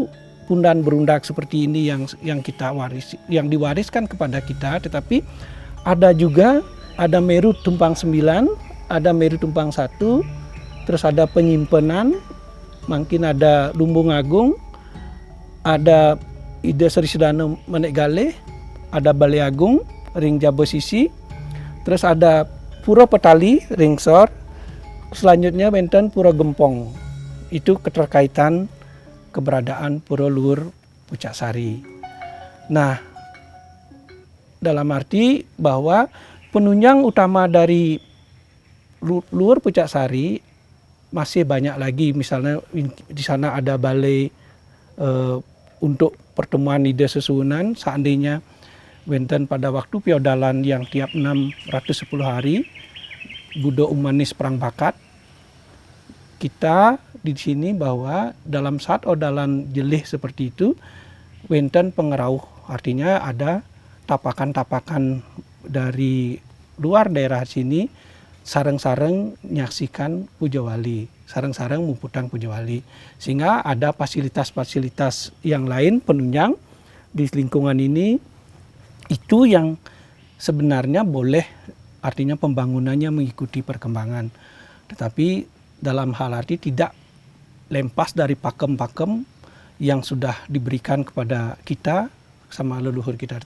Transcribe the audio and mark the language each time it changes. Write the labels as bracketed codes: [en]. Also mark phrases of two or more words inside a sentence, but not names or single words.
[id] pundan berundak seperti ini yang kita yang diwariskan kepada kita, tetapi ada juga Meru Tumpang 9, ada Meru Tumpang 1, terus ada penyimpanan, mungkin ada Lumbung Agung, ada Ida Sri Sudana Menegale, ada Balai Agung, Ring Jabo Sisi, terus ada Pura Petali, Ring Sor, selanjutnya benten Pura Gempong. Itu keterkaitan keberadaan Pura Luhur Pucaksari. Nah, dalam arti bahwa penunjang utama dari Luhur Pucaksari masih banyak lagi, misalnya di sana ada balai untuk pertemuan ide susunan, seandainya wenten pada waktu piodalan yang tiap 610 hari Budo Umanis Perang Bakat, kita di sini bahwa dalam saat odalan jelih seperti itu wenten pengerauh, artinya ada tapakan-tapakan dari luar daerah sini [ban] sareng-sareng nyaksikan Puja Wali, sareng-sareng memputang Puja Wali, [id] sehingga ada fasilitas-fasilitas yang lain penunjang di lingkungan ini. Itu yang sebenarnya boleh, artinya pembangunannya mengikuti perkembangan. Tetapi dalam hal arti tidak lempas dari pakem-pakem yang sudah diberikan kepada kita sama leluhur kita.